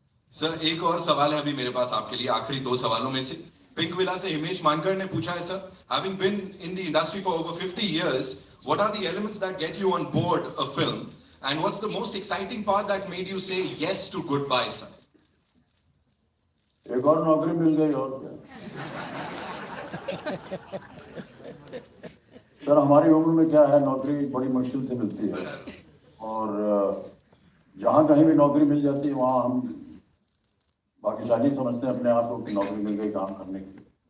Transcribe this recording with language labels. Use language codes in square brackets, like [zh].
[hi] Sir एक और सवाल है अभी मेरे पास आपके लिए, आखिरी 2 सवालों में से। पिंक विला से हिमेश मानकर ने पूछा है, sir, [en] having been in the industry for over 50 years, what are the elements that get you on board a film, and what's the most exciting part that made you say yes to Goodbye, sir? [hi] एक और नौकरी मिल गई और क्या। Sir हमारी उम्र में क्या है, नौकरी बड़ी मुश्किल से मिलती है, और जहाँ कहीं भी नौकरी मिल जाती है वहाँ हम भाग्यशाली समझते हैं अपने आप को कि नौकरी मिल गई काम करने की।